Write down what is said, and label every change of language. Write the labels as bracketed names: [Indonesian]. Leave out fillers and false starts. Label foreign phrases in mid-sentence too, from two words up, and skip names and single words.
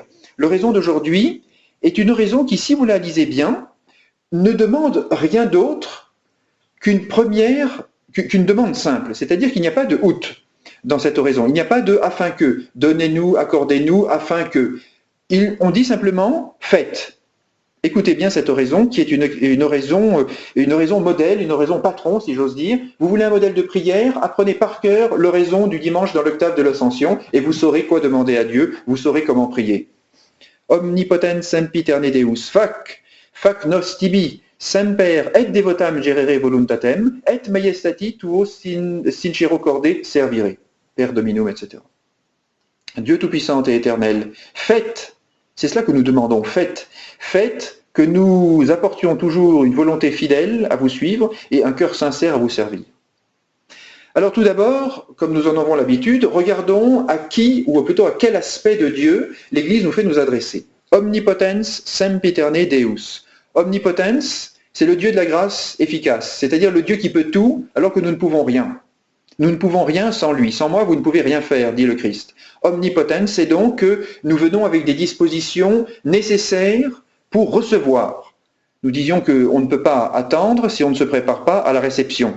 [French] L'oraison d'aujourd'hui est une oraison qui, si vous la lisez bien, ne demande rien d'autre qu'une demande simple, c'est-à-dire qu'il n'y a pas de out dans cette oraison, il n'y a pas de afin que, donnez-nous, accordez-nous, afin que. On dit simplement faites. Écoutez bien cette oraison qui est une oraison modèle, une oraison patron, si j'ose dire. Vous voulez un modèle de prière? Apprenez par cœur l'oraison du dimanche dans l'octave de l'Ascension et vous saurez quoi demander à Dieu, vous saurez comment prier. [Latin] Omnipotens sempiterne Deus, fac nos tibi, semper et devotam gerere voluntatem, et maiestati tuo sincero corde servire, Per Dominum, etc. [French] Dieu Tout-Puissant et Éternel, faites, c'est cela que nous demandons, faites que nous apportions toujours une volonté fidèle à vous suivre et un cœur sincère à vous servir. Alors tout d'abord, comme nous en avons l'habitude, regardons à qui, ou plutôt à quel aspect de Dieu l'Église nous fait nous adresser. [Latin] Omnipotens sempiterne Deus. Omnipotens, [French] c'est le Dieu de la grâce efficace, c'est-à-dire le Dieu qui peut tout alors que nous ne pouvons rien. Nous ne pouvons rien sans lui. Sans moi, vous ne pouvez rien faire, dit le Christ. Omnipotens, c'est donc que nous venons avec des dispositions nécessaires pour recevoir. Nous disions qu'on ne peut pas attendre si on ne se prépare pas à la réception.